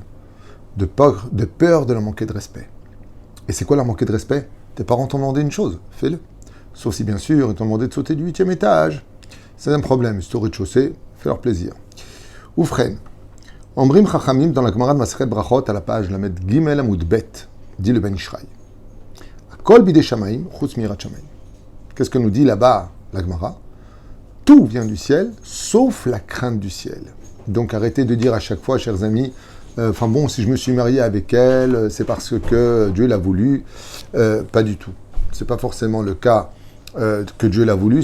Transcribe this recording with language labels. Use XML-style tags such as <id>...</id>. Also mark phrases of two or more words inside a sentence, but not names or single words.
<fr>De peur de leur manquer de respect. Et c'est quoi leur manquer de respect? Tes parents t'ont demandé une chose, fais-le. Sauf si bien sûr ils t'ont demandé de sauter du 8e étage. C'est un problème, c'est au rez-de-chaussée, fais leur plaisir. Oufren.</fr> <he>אומרים חכמים</he> <fr>dans la Gemara de Masechet Brachot à la page</fr> <he>למד גימל עמוד בית,</he> <fr>dit le Ben Ishraï.</fr> <he>כל בידי שמים חוץ מיראת שמים.</he> <fr>Qu'est-ce que nous dit là-bas la Gemara? Tout vient du ciel, sauf la crainte du ciel. Donc arrêtez de dire à chaque fois, chers amis, si je me suis marié avec elle, c'est parce que Dieu l'a voulu. Pas du tout. C'est pas forcément le cas que Dieu l'a voulu.</fr>